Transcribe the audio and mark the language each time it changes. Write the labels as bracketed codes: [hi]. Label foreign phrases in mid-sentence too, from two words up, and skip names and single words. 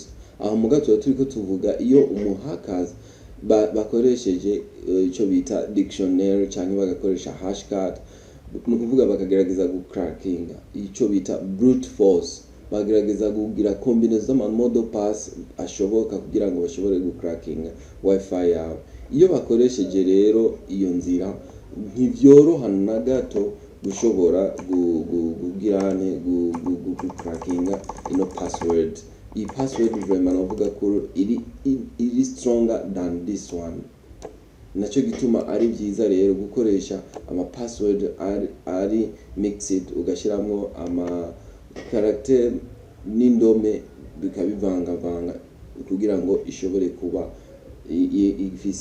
[rw] Aho mugato turiko tuvuga iyo umuhackers bakoresheje icyo bita dictionnaire cyangwa bagakoresha hashcard, nukuvuga bakagerageza gucracking icyo bita [en] brute force, [rw] bagerageza kugira combinaison z'ama model pass ashoboka kugira ngo bashobore gucracking wifi yawe. Iyo bakoresheje rero iyo nzira ntibyoroha na gato gushobora kugirane gucracking ino password. Iyi password vraiment navuga ko iri [en] stronger than this one. [rw] Nacyo gituma ari byiza rero gukoresha ama password ari mixed, ugashiramo ama character n'indome bikabivanga kugira ngo ishobore kuba ifise inguvu.